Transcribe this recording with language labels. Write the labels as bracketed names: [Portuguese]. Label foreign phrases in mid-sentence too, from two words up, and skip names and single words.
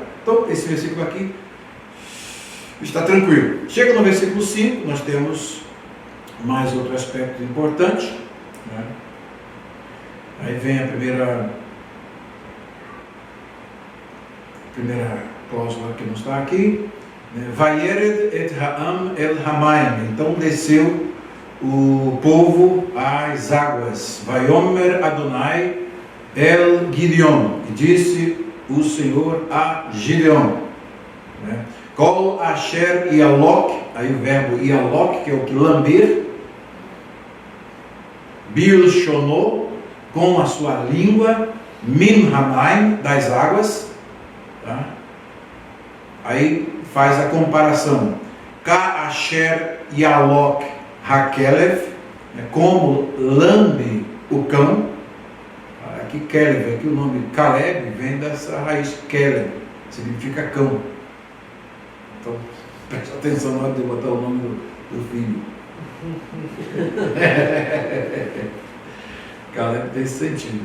[Portuguese] Então, esse versículo aqui está tranquilo. Chega no versículo 5, nós temos mais outro aspecto importante, né? Aí vem a primeira cláusula que não está aqui. [Hebrew] ויירד את העם אל המים. [Portuguese] Então desceu o povo às águas. [Hebrew] ויאמר אדוני אל גדעון. [Portuguese] E disse o Senhor a Gideon. [Hebrew] כל אשר ילק. [Portuguese] Aí o verbo yalok, que é o que lamber. [Hebrew] בלשונו, [Portuguese] com a sua língua. [Hebrew] מן המים, [Portuguese] das águas. Tá? Aí faz a comparação. [Hebrew] כאשר ילק הכלב, [Portuguese] como lambe o cão. Aqui Kelev, aqui o nome Caleb vem dessa raiz Kelev, significa cão. Então, preste atenção na hora de botar o nome do filho. Caleb tem esse sentido.